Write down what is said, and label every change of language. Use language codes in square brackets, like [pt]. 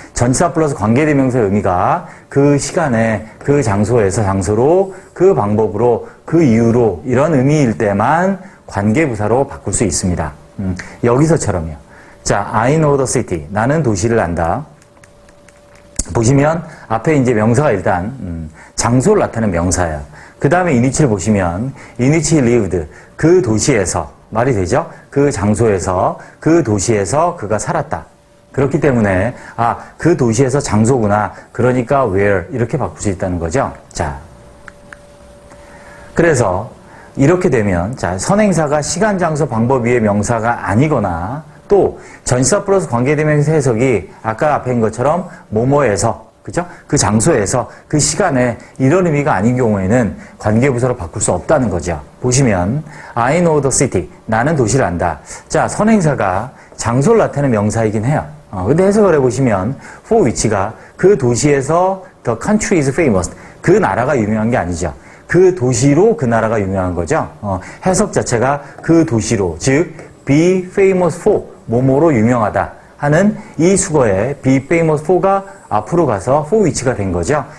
[ko] 전치사 플러스 관계대명사의 의미가 그 시간에, 그 장소에서 장소로, 그 방법으로, 그 이유로 이런 의미일 때만 관계부사로 바꿀 수 있습니다. 여기서처럼요. 자, [en] I know the city. [ko] 나는 도시를 안다. 보시면 앞에 이제 명사가 일단 장소를 나타내는 명사예요. 그 다음에 in which를 보시면 [en] in which he lived. [ko] 그 도시에서, 말이 되죠? 그 장소에서, 그 도시에서 그가 살았다. 그렇기 때문에 그 도시에서 장소구나. 그러니까 where 이렇게 바꿀 수 있다는 거죠. 자, 그래서 이렇게 되면 자, 선행사가 시간, 장소, 방법 위의 명사가 아니거나 또 전치사 플러스 관계대명사 해석이 아까 앞에 인 것처럼 뭐뭐에서 그죠? 그 장소에서 그 시간에 이런 의미가 아닌 경우에는 관계부사로 바꿀 수 없다는 거죠. [en] 보시면 I know the city. [ko] 나는 도시를 안다. 자, 선행사가 장소를 나타내는 명사이긴 해요. 근데 해석을 해보시면 for which가 그 도시에서 [en] the country is famous. [ko] 그 나라가 유명한 게 아니죠. 그 도시로 그 나라가 유명한 거죠. 해석 자체가 그 도시로, 즉 be famous for, 뭐뭐로 유명하다 하는 이 수거에 be famous for가 앞으로 가서 for which가 된 거죠.